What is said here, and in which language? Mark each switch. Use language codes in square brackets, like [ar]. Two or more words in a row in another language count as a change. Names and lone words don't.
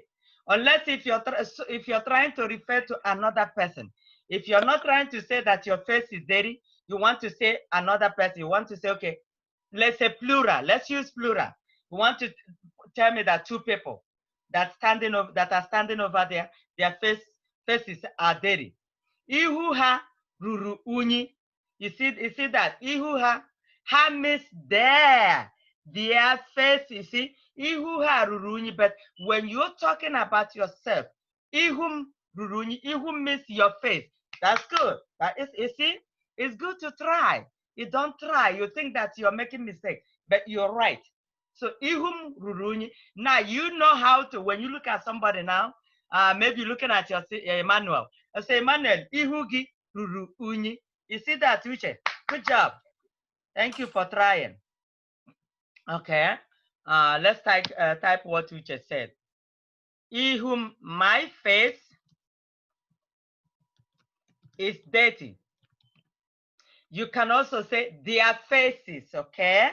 [en] Unless if you're trying to refer to another person. If you're not trying to say that your face is dirty, you want to say another person. You want to say, okay, let's say plural. Let's use plural. You want to tell me that two people that are standing over there, their faces are dirty. [ig] Ihu ha ruru unyi. [en] You see that? [ig] Ihu ha [en] means their face. You see, [ig] ihu ha ruru unyi. [en] But when you're talking about yourself, [ig] ihum ruru unyi. [en] Ihum means your face. That's good. You see, it's good to try. You don't try. You think that you're making mistake, but you're right. [ig] So ihum ruru unyi. [en] Now you know how to. When you look at somebody now, maybe looking at your Emmanuel. I say, [ig] Emmanuel, ihugi ruru unyi. [en] You see that, Uche? Good job. Thank you for trying. Okay. Let's type what Uche said. Ihum, my face is dirty. You can also say their faces, okay?